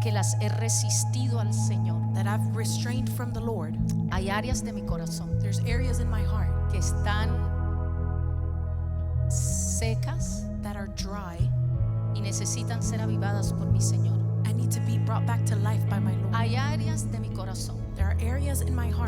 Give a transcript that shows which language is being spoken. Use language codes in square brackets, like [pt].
[es] que las he resistido al Señor. [en] that I've restrained from the Lord. [es] Hay áreas de mi corazón [en] There's areas in my heart [es] que están secas [en] that are dry [es] y necesitan ser avivadas por mi Señor. [en] and need to be brought back to life by my Lord. [es] Hay áreas de mi corazón [en] There are areas in my heart